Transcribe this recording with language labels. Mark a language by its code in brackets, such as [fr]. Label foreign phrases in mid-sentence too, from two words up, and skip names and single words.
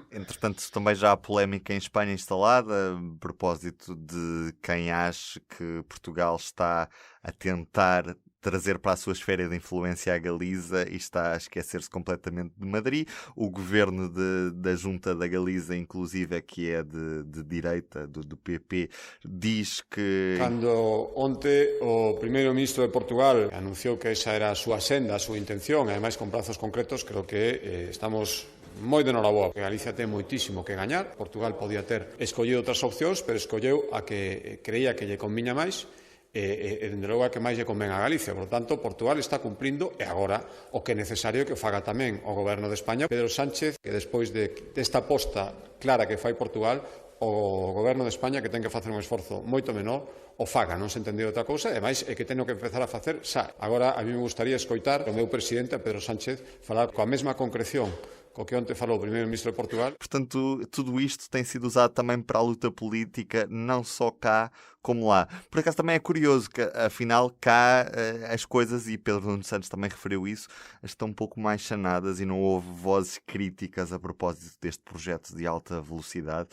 [pt] Entretanto, também já há polémica em Espanha instalada, a propósito de quem acha que Portugal está a tentar trazer para a sua esfera de influência a Galiza e está a esquecer-se completamente de Madrid. O governo da Junta da Galiza, inclusive, que é de direita, do PP, diz que... [gl] Cando onte o primeiro-ministro de Portugal anunciou que esa era a súa senda, a súa intención, e ademais con prazos concretos, creo que estamos moi de noraboa. Galicia ten moitísimo que gañar. Portugal podía ter escollido outras opcións, pero escolleu a que creía que lle conviña máis e dende logo a que máis lle convén a Galicia. Por tanto, Portugal está cumprindo e agora o que é necesario que o faga tamén o Goberno de España. Pedro Sánchez, que despois desta aposta clara que fai Portugal, o Goberno de España, que ten que facer un esforzo moito menor, o faga, non se entendeu outra cousa, e máis é que teño que empezar a facer xa. Agora, a mí me gustaría escoitar o meu presidente, Pedro Sánchez, falar coa mesma concreción o que ontem falou o primeiro-ministro de Portugal. [pt] Portanto, tudo isto tem sido usado também para a luta política, não só cá como lá. Por acaso também é curioso que, afinal, cá as coisas, e Pedro Nuno Santos também referiu isso, estão um pouco mais sanadas e não houve vozes críticas a propósito deste projeto de alta velocidade.